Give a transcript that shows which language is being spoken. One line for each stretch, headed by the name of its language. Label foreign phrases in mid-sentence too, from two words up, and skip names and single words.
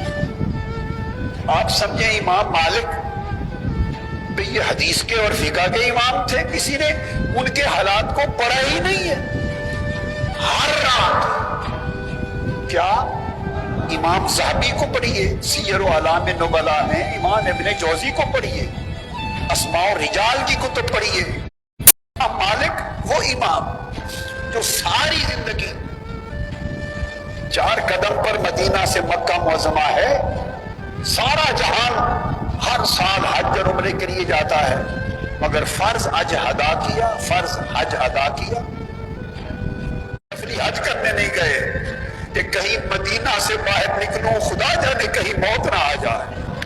Urdu: آپ سمجھیں امام مالک بھئی یہ حدیث کے اور فقہ کے امام تھے, کسی نے ان کے حالات کو پڑھا ہی نہیں ہے. ہر رات کیا امام ذہبی کو پڑھیے سیر و اعلام نبلاء میں, امام ابن جوزی کو پڑھیے, اسماء و رجال کی کتب پڑھیے. امام مالک وہ امام جو ساری زندگی 4 قدم پر مدینہ سے مکہ معظمہ ہے, سارا جہان ہر سال حج اور عمرے کے لیے جاتا ہے, مگر فرض حج ادا کیا, فرض حج ادا کیا, نفلی حج کرنے نہیں گئے کہ کہیں مدینہ سے باہر نکلوں خدا جانے کہیں موت نہ آ جائے.